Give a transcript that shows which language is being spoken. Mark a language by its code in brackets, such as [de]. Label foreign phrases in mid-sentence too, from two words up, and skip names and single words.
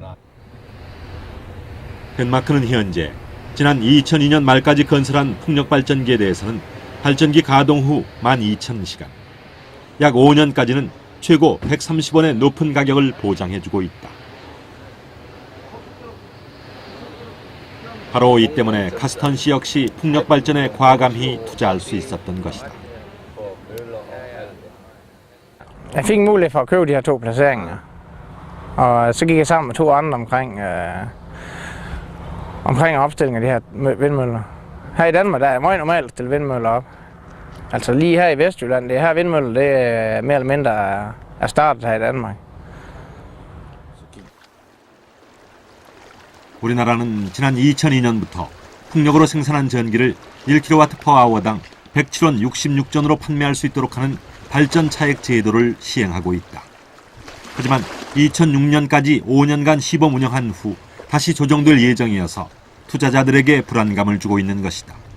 [ko] 덴마크는 현재 지난 2002년 말까지 건설한 풍력발전기에 대해서는 발전기 가동 후 12,000시간, 약 5년까지는 최고 130원의 높은 가격을 보장해주고 있다. 바로 이 때문에 카스턴 씨 역시 풍력발전에 과감히 투자할 수 있었던 것이다. [da] Jeg fik mulighed for at købe de her 2 placeringer, og så gik jeg sammen med 2 andre omkring opstilling af de her vindmøller. Her i Danmark der er det meget normalt at stille vindmøller op. Altså lige her i Vestjylland, det her vindmøller, det er mere eller mindre er startet her i Danmark. [ko] 우리나라는 지난 2002년부터 풍력으로 생산한 전기를 1kWh/당 107원 66전으로 판매할 수 있도록 하는 발전 차액 제도를 시행하고 있다. 하지만 2006년까지 5년간 시범 운영한 후 다시 조정될 예정이어서 투자자들에게 불안감을 주고 있는 것이다.